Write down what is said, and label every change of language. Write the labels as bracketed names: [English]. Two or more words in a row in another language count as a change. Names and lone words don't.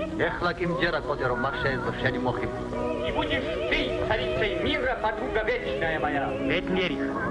[Georgian] ეხლა კი მჯერა კოდე რომ მას შეეძლო შენი მოხიბლა. [Russian] И будешь ты царицей мира, подруга вечная моя. [Georgian] ბედნიერი ხარ.